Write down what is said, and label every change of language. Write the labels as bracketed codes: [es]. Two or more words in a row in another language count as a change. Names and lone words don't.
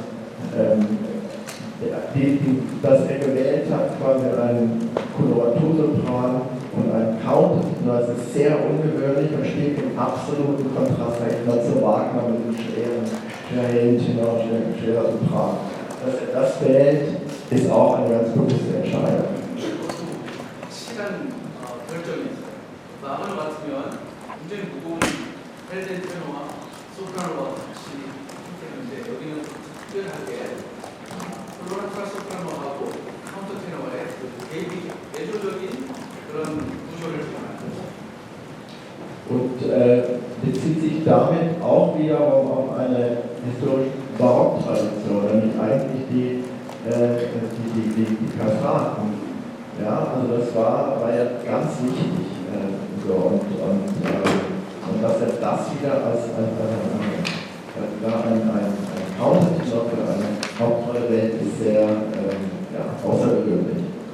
[de] dass er gewählt hat, quasi einen Koloratursopran und einen Countertenor, das ist sehr ungewöhnlich und steht im absoluten Kontrast zu Wagner mit dem schweren Tenor, schwerer Sopran. Dass er das wählt, ist auch eine ganz bewusste Entscheidung. [ko] 결정이 있어요. 마음을 맡으면 굉장히 무거운 헬덴 테너와 소프라노와 같이 했는데 여기는 특별하게 플로렌타 소프라노하고 카운터 테너와의 내조적인 그런 구조를 만들었어요. [de] Und bezieht sich damit auch wiederum auf eine historische Barocktradition, nämlich eigentlich die Kastraten. Ja, also das war ja ganz wichtig. Und dass er das wieder als ein Countertenor für eine Hauptrolle wählt, ist sehr außergewöhnlich.